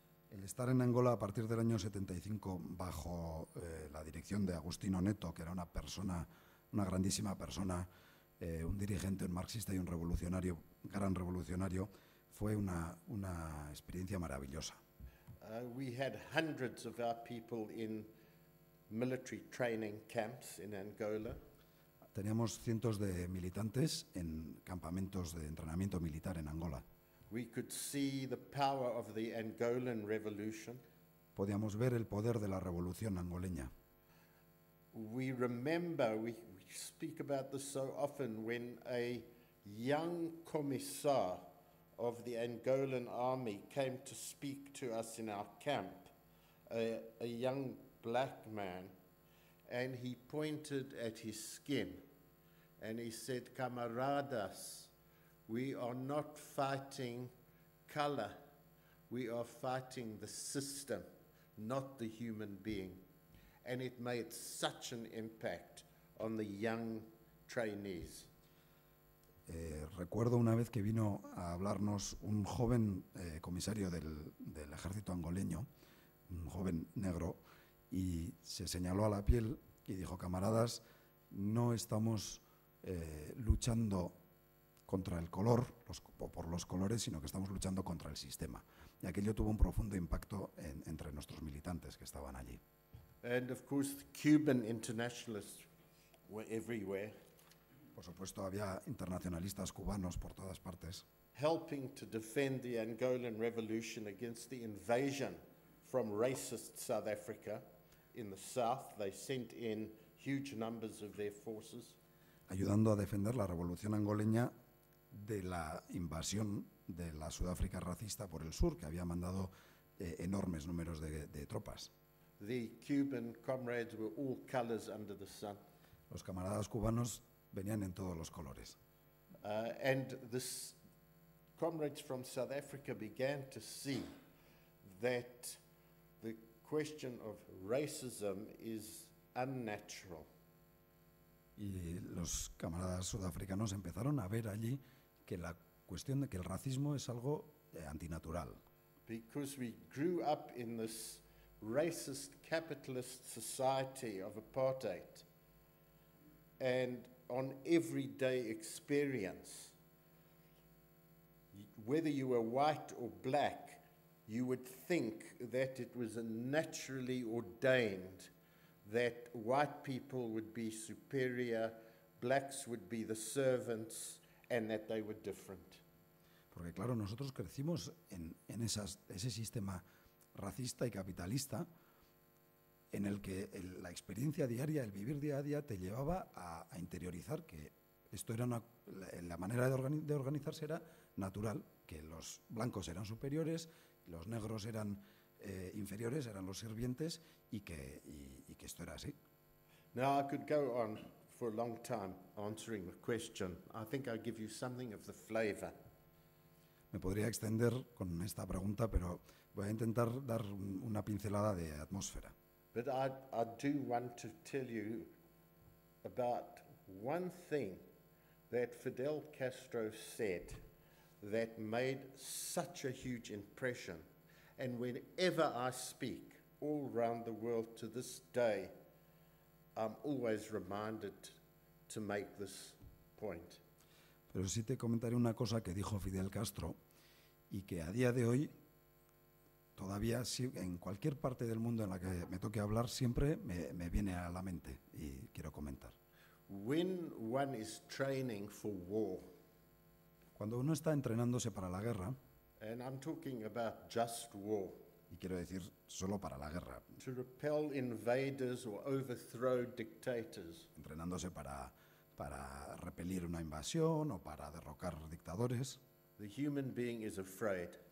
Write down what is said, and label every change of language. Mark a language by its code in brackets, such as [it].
[es] El estar en Angola a partir del año 75 bajo la dirección de Agostinho Neto, que era una grandísima persona, un dirigente, un marxista y un gran revolucionario, fue una experiencia maravillosa. [en] We had hundreds of our people in military training camps in Angola. [es] Teníamos cientos de militantes en campamentos de entrenamiento militar en Angola. [en] We could see the power of the Angolan revolution. [es] Podíamos ver el poder de la revolución angoleña. [en] We remember, we speak about this so often, when a young commissar of the Angolan army came to speak to us in our camp, a young black man, and he pointed at his skin and he said, "Camaradas, we are not fighting color, we are fighting the system, not the human being." And it made such an impact on the young trainees. [es] Recuerdo una vez que vino a hablarnos un joven comisario del ejército angoleño, un joven negro, y se señaló a la piel y dijo: "Camaradas, no estamos luchando contra el color o por los colores, sino que estamos luchando contra el sistema. Y aquello tuvo un profundo impacto entre nuestros militantes que estaban allí. [en] And of course, the Cuban internationalists were everywhere, [es] Por supuesto, había internacionalistas cubanos por todas partes, [en] helping to defend the Angolan revolution against the invasion from racist South Africa in the south. They sent in huge numbers of their forces. [es] ayudando a defender la revolución angoleña de la invasión de la Sudáfrica racista por el sur, que había mandado enormes números de tropas. [en] The Cuban comrades were all colors under the sun. [es] Los camaradas cubanos venían en todos los colores. [en] And the comrades from South Africa began to see that the question of racism is unnatural. [es] Y los camaradas sudafricanos empezaron a ver allí que la cuestión de que el racismo es algo antinatural. [en] Because we grew up in this racist capitalist society of apartheid, and on everyday experience, whether you were white or black, you would think that it was naturally ordained that white people would be superior, blacks would be the servants, and that they were different. [es] Porque claro, nosotros crecimos en ese sistema racista y capitalista en el que la experiencia diaria, el vivir día a día, te llevaba a interiorizar que esto era la manera de organizarse era natural, que los blancos eran superiores, los negros eran inferiores, eran los sirvientes, y que esto era así. [en] Now, I could go on for a long time answering the question. I think I'll give you something of the flavor. [es] Me podría extender con esta pregunta, pero voy a intentar dar una pincelada de atmósfera. [en] But I do want to tell you about one thing that Fidel Castro said that made such a huge impression. And whenever I speak all around the world to this day, I'm always reminded to make this point. [es] Pero sí te comentaré una cosa que dijo Fidel Castro y que a día de hoy, todavía en cualquier parte del mundo en la que me toque hablar, siempre me viene a la mente y quiero comentar. [en] When one is training for war, [es] Cuando uno está entrenándose para la guerra, [en] and I'm talking about just war, [es] y quiero decir solo para la guerra, [en] to repel invaders or overthrow dictators, [es] entrenándose para repelir una invasión o para derrocar dictadores, [en] the human being is afraid.